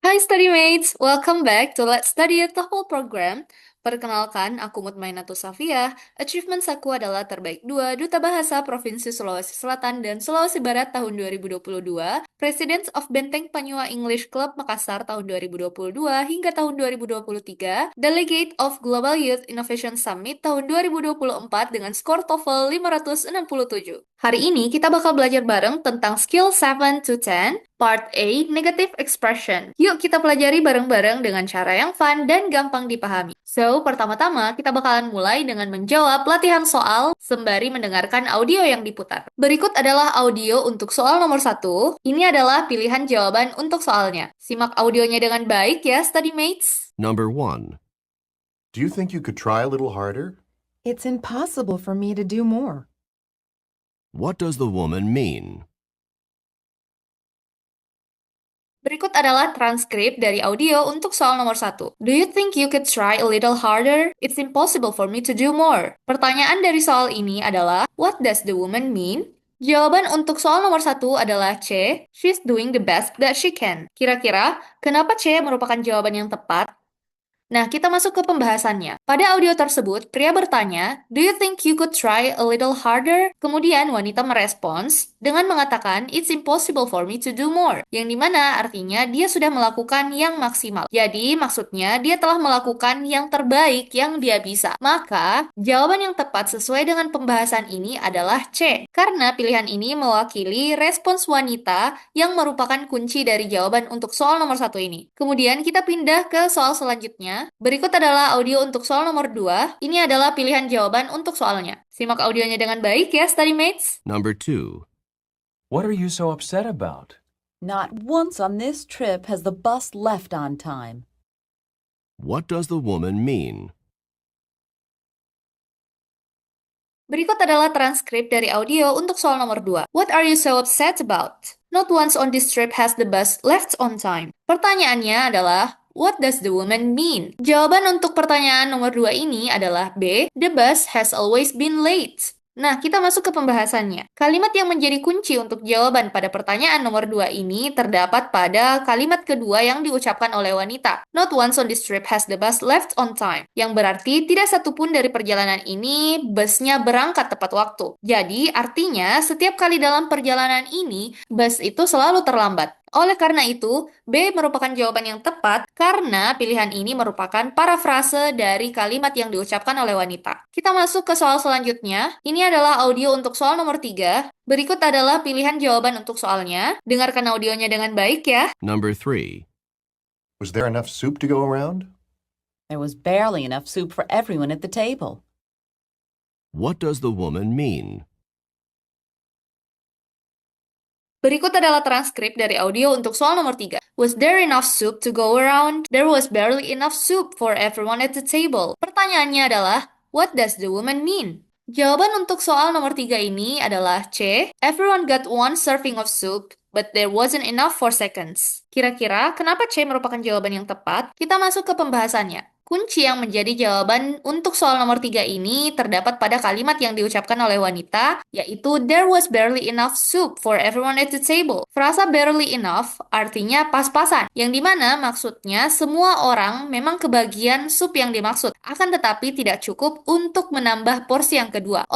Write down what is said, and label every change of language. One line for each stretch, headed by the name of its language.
English: Hai study mates, welcome back to Let's Study the Whole Program.
Indonesian: Perkenalkan, aku Mutmainatul Safia. Achievements aku adalah terbaik 2 Duta Bahasa Provinsi Sulawesi Selatan dan Sulawesi Barat tahun 2022, Presidents of Benteng Panyua English Club Makassar tahun 2022 hingga tahun 2023, Delegate of Global Youth Innovation Summit tahun 2024 dengan skor TOEFL 567. Hari ini kita bakal belajar bareng tentang skill 7 to 10, Part A, Negative Expression. Yuk kita pelajari bareng-bareng dengan cara yang fun dan gampang dipahami. So, pertama-tama kita bakalan mulai dengan menjawab latihan soal sembari mendengarkan audio yang diputar. Berikut adalah audio untuk soal nomor 1. Ini adalah pilihan jawaban untuk soalnya. Simak audionya dengan baik ya, study mates.
English: Number 1. Do you think you could try a little harder? It's impossible for me to do more. What does the woman mean?
Indonesian: Berikut adalah transkrip dari audio untuk soal nomor 1.
English: Do you think you could try a little harder? It's impossible for me to do more.
Indonesian: Pertanyaan dari soal ini adalah,
English: what does the woman mean?
Indonesian: Jawaban untuk soal nomor 1 adalah C.
English: She's doing the best that she can.
Indonesian: Kira-kira, kenapa C merupakan jawaban yang tepat? Nah, kita masuk ke pembahasannya. Pada audio tersebut, pria bertanya,
English: "Do you think you could try a little harder?"
Indonesian: Kemudian wanita merespons dengan mengatakan,
English: "It's impossible for me to do more."
Indonesian: Yang dimana artinya dia sudah melakukan yang maksimal. Jadi, maksudnya dia telah melakukan yang terbaik yang dia bisa. Maka, jawaban yang tepat sesuai dengan pembahasan ini adalah C. Karena pilihan ini mewakili respons wanita yang merupakan kunci dari jawaban untuk soal nomor 1 ini. Kemudian kita pindah ke soal selanjutnya. Berikut adalah audio untuk soal nomor 2. Ini adalah pilihan jawaban untuk soalnya. Simak audionya dengan baik ya, study mates.
English: Number 2. What are you so upset about? Not once on this trip has the bus left on time. What does the woman mean?
Indonesian: Berikut adalah transkrip dari audio untuk soal nomor 2.
English: What are you so upset about? Not once on this trip has the bus left on time.
Indonesian: Pertanyaannya adalah,
English: what does the woman mean?
Indonesian: Jawaban untuk pertanyaan nomor 2 ini adalah B.
English: The bus has always been late.
Indonesian: Nah, kita masuk ke pembahasannya. Kalimat yang menjadi kunci untuk jawaban pada pertanyaan nomor 2 ini terdapat pada kalimat kedua yang diucapkan oleh wanita.
English: Not once on this trip has the bus left on time.
Indonesian: Yang berarti tidak satupun dari perjalanan ini busnya berangkat tepat waktu. Jadi, artinya setiap kali dalam perjalanan ini, bus itu selalu terlambat. Oleh karena itu, B merupakan jawaban yang tepat karena pilihan ini merupakan parafrase dari kalimat yang diucapkan oleh wanita. Kita masuk ke soal selanjutnya. Ini adalah audio untuk soal nomor 3. Berikut adalah pilihan jawaban untuk soalnya. Dengarkan audionya dengan baik ya.
English: Number 3. Was there enough soup to go around? There was barely enough soup for everyone at the table. What does the woman mean?
Indonesian: Berikut adalah transkrip dari audio untuk soal nomor 3.
English: Was there enough soup to go around? There was barely enough soup for everyone at the table.
Indonesian: Pertanyaannya adalah,
English: what does the woman mean?
Indonesian: Jawaban untuk soal nomor 3 ini adalah C.
English: Everyone got one serving of soup, but there wasn't enough for seconds.
Indonesian: Kira-kira, kenapa C merupakan jawaban yang tepat? Kita masuk ke pembahasannya. Kunci yang menjadi jawaban untuk soal nomor 3 ini terdapat pada kalimat yang diucapkan oleh wanita, yaitu
English: there was barely enough soup for everyone at the table.
Indonesian: Frasa barely enough artinya pas-pasan, yang dimana maksudnya semua orang memang kebagian sup yang dimaksud, akan tetapi tidak cukup untuk menambah porsi yang kedua.